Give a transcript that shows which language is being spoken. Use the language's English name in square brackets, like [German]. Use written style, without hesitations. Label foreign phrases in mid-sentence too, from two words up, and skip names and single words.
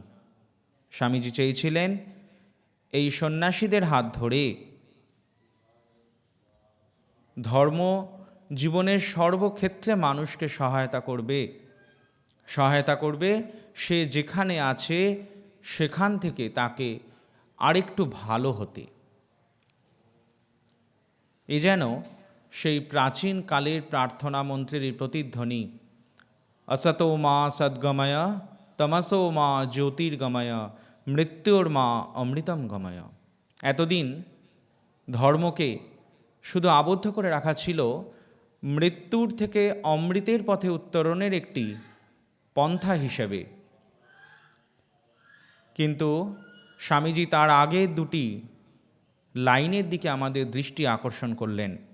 [Bangla] স্বামীজি চেয়েছিলেন এই সন্ন্যাসীদের হাত ধরে ধর্ম জীবনের সর্বক্ষেত্রে মানুষকে সহায়তা করবে, সে যেখানে আছে সেখান থেকে তাকে আরেকটু ভালো হতে। এ যেন সেই প্রাচীন কালের প্রার্থনা মন্ত্রের প্রতিধ্বনি, [Sanskrit] असतो मा सद्गमय तमसो मा ज्योतिर्गमय मृत्युर मा अमृतम गमय। [Bangla] এতদিন ধর্মকে শুধু আবদ্ধ করে রাখা ছিল মৃত্যুর থেকে অমৃতের পথে উত্তরণের একটি পন্থা হিসেবে, কিন্তু স্বামীজি তার আগের দুটি লাইনের দিকে আমাদের দৃষ্টি আকর্ষণ করলেন।